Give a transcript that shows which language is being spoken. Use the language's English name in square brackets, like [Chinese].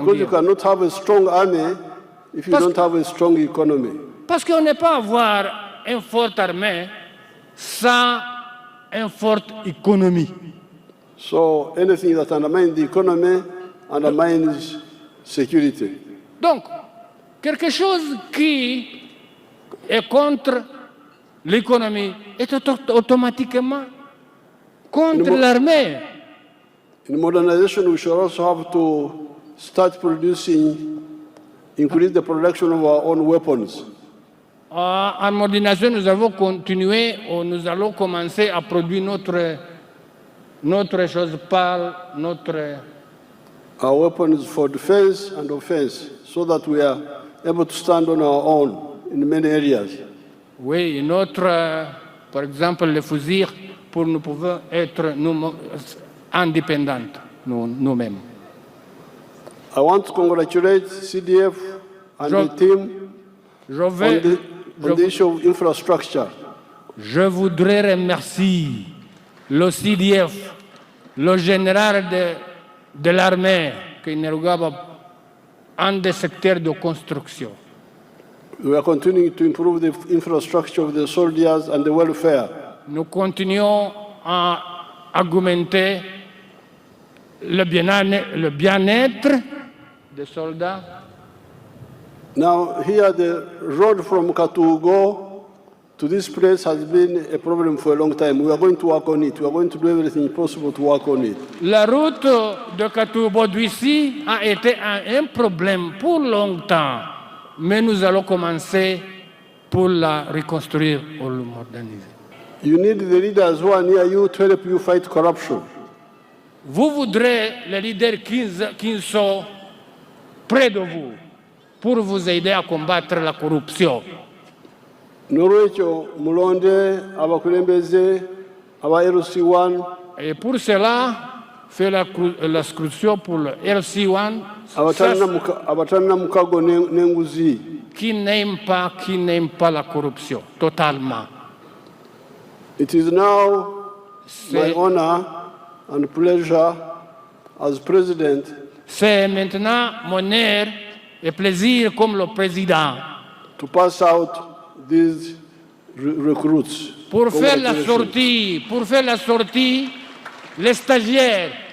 [English] because you cannot have a strong army if you don't have a strong economy. [French] Parce qu'on ne peut pas avoir une forte armée sans une forte économie. [English] So anything that undermines the economy undermines security. [French] Donc, quelque chose qui est contre l'économie est automatiquement contre l'armée. [English] In modernization, we should also have to start increase the production of our own weapons. [French] En modernisation, nous allons continuer, nous allons commencer à produire notre chose par [English] Our weapons for defense and offense, so that we are able to stand on our own in many areas. [French] Oui, par exemple, les fusils pour nous pouvoir être indépendants nous-mêmes. [English] I want to congratulate CDF and the team on the issue of infrastructure. [French] Je voudrais remercier le CDF, le général de l'armée, qui nous regarde en des secteurs de construction. [English] We are continuing to improve the infrastructure of the soldiers and the welfare. [French] Nous continuons à augmenter le bien-être des soldats. [English] Now, here the road from Katugo to this place has been a problem for a long time. We are going to work on it. We are going to do everything possible to work on it. [French] La route de Katubo d'ici a été un problème pour longtemps, mais nous allons commencer pour la reconstruire ou la moderniser. [English] You need the leaders who are near you to help you fight corruption. [French] Vous voudrez les leaders qui sont près de vous pour vous aider à combattre la corruption. [Ganda] Norwecho mulonde abakulembeze aba LC1. [French] Et pour cela, fait la solution pour le LC1 [Ganda] abatanna mukago nenguzi. [French] Qui n'aime pas la corruption totalement. [English] It is now my honor and pleasure as president. [French] C'est maintenant mon honneur et plaisir comme le président [English] to pass out these recruits. [French] Pour faire la sortie, les stagiaires.